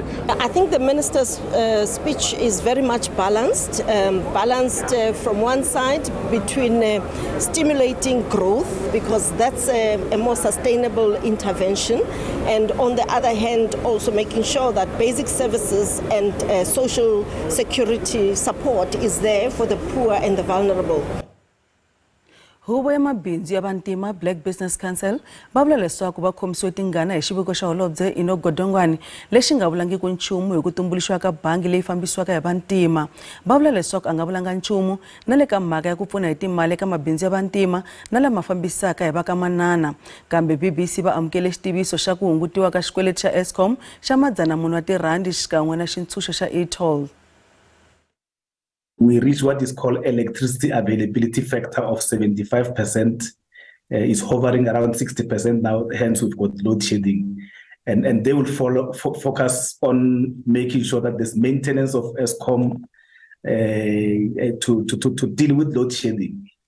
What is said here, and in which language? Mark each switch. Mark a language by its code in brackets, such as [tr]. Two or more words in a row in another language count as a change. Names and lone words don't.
[en] I think the minister's speech is very much balanced from one side between stimulating growth, because that's a more sustainable intervention, and on the other hand also making sure that basic services and social security support is there for the poor and the vulnerable. [ts] Huvo ya mabindzu ya vantima Black Business Council va vula leswaku va khomisiwe tingana hi xiviko xa Holobye Godongwane lexi nga vulangi ku nchumu hi ku tumbuluxiwa ka bangi leyi fambisiwaka hi vantima. Va vula leswaku a nga vulanga nchumu na le ka mhaka ya ku pfuna hi timali eka mabindzu ya vantima na lama fambisaka hi vakamanana. Kambe BBC va amukele xitiviso xa ku hungutiwa ka xikweleti xa Eskom xa R100 wa tirhandi xikan'we na xintshunxo xa e-toll. [en] We reach what is called electricity availability factor of 75%. Is hovering around 60% now, hence we've got load shedding. And they will focus on making sure that there's maintenance of Eskom to deal with load shedding.